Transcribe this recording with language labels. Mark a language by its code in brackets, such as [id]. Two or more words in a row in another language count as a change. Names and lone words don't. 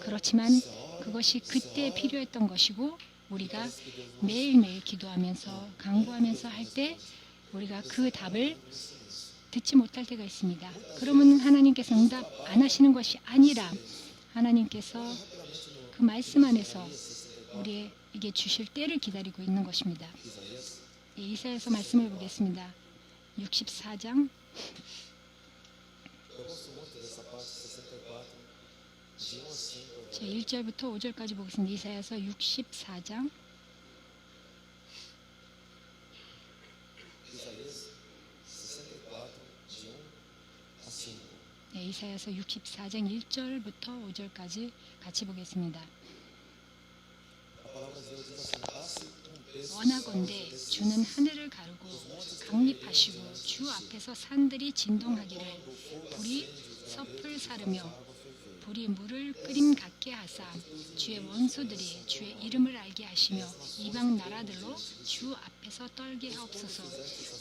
[ko] 그렇지만 그것이 그때 필요했던 것이고 우리가 매일매일 기도하면서 간구하면서 할 때 우리가 그 답을 듣지 못할 때가 있습니다. 그러면 하나님께서 응답 안 하시는 것이 아니라 하나님께서 그 말씀 안에서 우리에게 주실 때를 기다리고 있는 것입니다. 이사야서 말씀을 보겠습니다. 64장 [pt] Eu gosto muito dessa parte 64, de 1 a 5. [ko] 제 1절부터 5절까지 보겠습니다. 이사야서 64장 [pt] Isaías 64, de 1 a 5. [ko] 이사야서 64장 1절부터 5절까지 같이 보겠습니다. [pt] A palavra de Deus diz assim: dá-se texto [ko] 원하건대 주는 하늘을 가르고 강립하시고 주 앞에서 산들이 진동하기를 불이 섭을 사르며 불이 물을 끓임 같게 하사 주의 원수들이 주의 이름을 알게 하시며 이방 나라들로 주 앞에서 떨게 하옵소서.